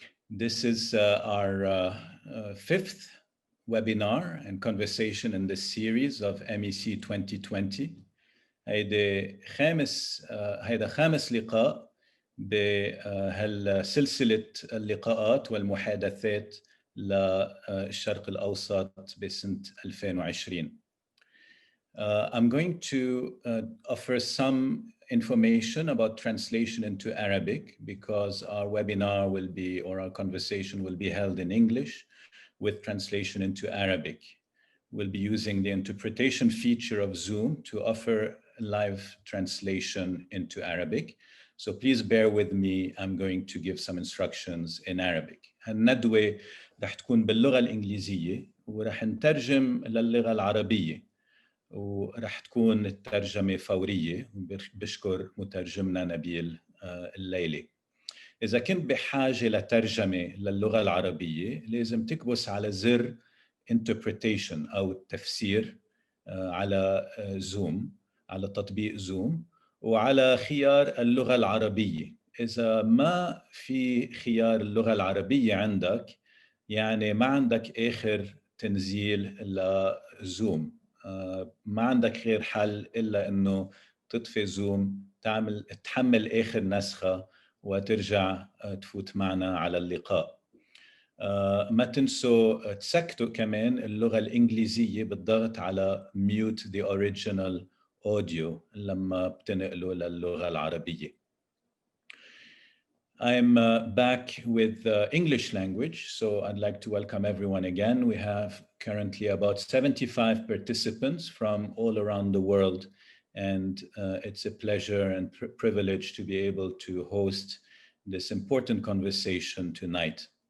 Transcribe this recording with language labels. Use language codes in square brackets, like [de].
[en] This is our fifth webinar and conversation in this series of MEC 2020. [ar] هيدا خامس لقاء بهالسلسلة اللقاءات والمحادثات للشرق الأوسط بسنة 2020. [en] I'm going to offer some information about translation into Arabic because our webinar will be, or our conversation will be held in English with translation into Arabic. We'll be using the interpretation feature of Zoom to offer live translation into Arabic. So please bear with me. I'm going to give some instructions in Arabic. [ar] هالندوة رح تكون باللغة الإنجليزية ورح نترجم للغة العربية. ورح تكون الترجمة فورية. بشكر مترجمنا نبيل الليلي. إذا كنت بحاجة لترجمة للغة العربية لازم تكبس على زر interpretation أو التفسير على زوم، على تطبيق زوم، وعلى خيار اللغة العربية. إذا ما في خيار اللغة العربية عندك يعني ما عندك آخر تنزيل لزوم. ما عندك غير حل إلا إنه تطفي زوم، تحمل آخر نسخة وترجع تفوت معنا على اللقاء. ما تنسوا تسكتوا كمان اللغة الإنجليزية بالضغط على [en] mute the original audio [ar] لما بتنقلوا للغة العربية. [en] I'm back with English language, so I'd like to welcome everyone again. We have currently about 75 participants from all around the world, and it's a pleasure and privilege to be able to host this important conversation tonight.